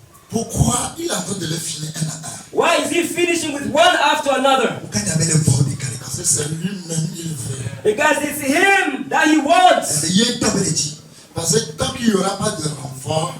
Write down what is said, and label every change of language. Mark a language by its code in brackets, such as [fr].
[fr] Pourquoi il est en train de les finir un à un? [en] Why is he finishing with one after another? [fr] Parce que c'est lui-même, il veut. [en] Because it's him that he wants. [fr] Parce que tant qu'il n'y aura pas de renfort,